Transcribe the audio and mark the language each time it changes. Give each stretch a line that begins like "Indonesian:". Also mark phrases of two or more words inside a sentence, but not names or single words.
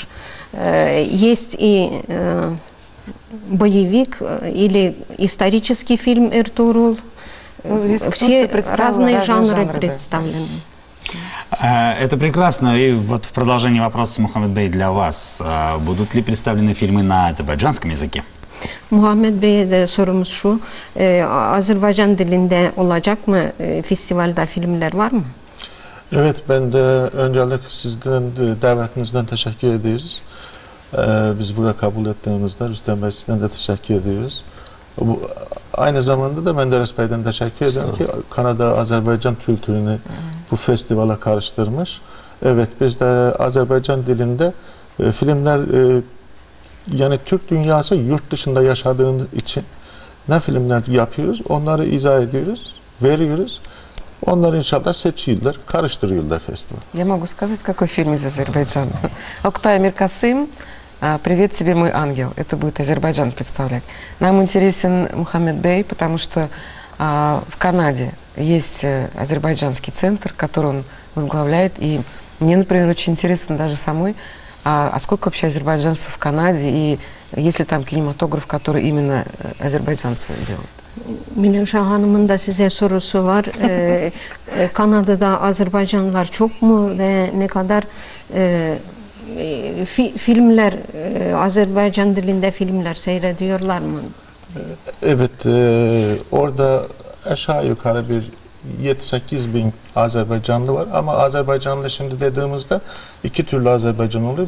Russian: Есть и боевик или исторический фильм «Эртурул». Все разные жанры представлены. Это прекрасно. И вот в продолжении вопроса, Мухаммед Бей, для вас. Будут ли представлены фильмы на азербайджанском языке?
Turkish: Muhammed Bey'e de sorumuz şu, Azerbaycan dilinde olacak mı festivalde filmler var mı? Evet, ben de öncelikle sizden davetinizden teşekkür ediyoruz. Biz buraya kabul ettiğinizde Rüstem Bey sizden de teşekkür ediyoruz. Aynı zamanda da Menderes Bey'den teşekkür ederim ki Kanada Azerbaycan kültürünü bu festivale karıştırmış. Evet, biz de Azerbaycan dilinde filmler yani Türk dünyası yurt dışında yaşadığımız için ne filmler yapıyoruz, onları izah ediyoruz, veriyoruz. Onları inşallah seçiyorlar, karıştırıyorlar festival.
Russian: Я могу сказать, какой фильм из Азербайджана. Октай Амир Касым, «Привет тебе, мой ангел». Это будет Азербайджан представлять. Нам интересен Мухаммед Бей, потому что в Канаде есть азербайджанский центр, который он возглавляет. И мне, например, очень интересно даже самой, а сколько вообще азербайджанцев в Канаде, и есть ли там кинематограф, который именно азербайджанцы делают?
Turkish: Miloşa Hanım'ın da size sorusu var. Kanada'da Azerbaycanlılar çok mu ve ne kadar filmler, Azerbaycan dilinde filmler seyrediyorlar mı? Evet, orada aşağı yukarı bir 7-8 bin Azerbaycanlı var ama Azerbaycanlı şimdi dediğimizde iki türlü Azerbaycan oluyor.